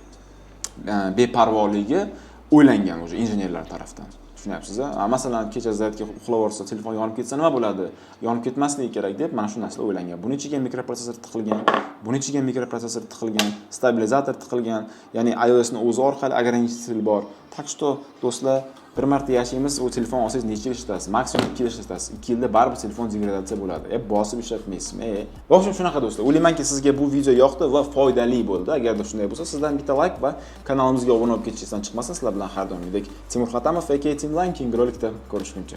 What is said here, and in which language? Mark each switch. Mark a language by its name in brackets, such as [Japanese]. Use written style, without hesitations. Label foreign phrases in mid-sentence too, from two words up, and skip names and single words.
[Uzbek] Beparvoligi o'ylangan o'sha injenerlar tomonidan. Tushunyapsiz-a? Masalan, kecha zaryadga uxlab olsa, telefon yonib ketsa nima bo'ladi? Yonib ketmasligi kerak deb mana shu narsalar o'ylangan. Buning ichiga mikroprotsessor tiqilgan, stabilizator tiqilgan, ya'ni iOSning o'zi orqali ограничитель bor. [Russian] Так что, [Uzbek] do'stlar, bir marta yashaymiz, u telefon olsangiz necha yil ishlatasiz? Maksimum 2 yil ishlatasiz. 2 yilda baribir telefon degradatsiya bo'ladi. Bosib ishlatmaysizmi? Va o'shim shunaqa do'stlar. O'ylaymanki, sizga bu video yoqdi va foydali bo'ldi. Agarda shunday bo'lsa, sizdan bitta like va kanalimizga obuna bo'lib ketishingizdan chiqmasin. Sizlar bilan har doimgidek Timur Xatamov, aka Team Line, keyingi rolikda ko'rishguncha.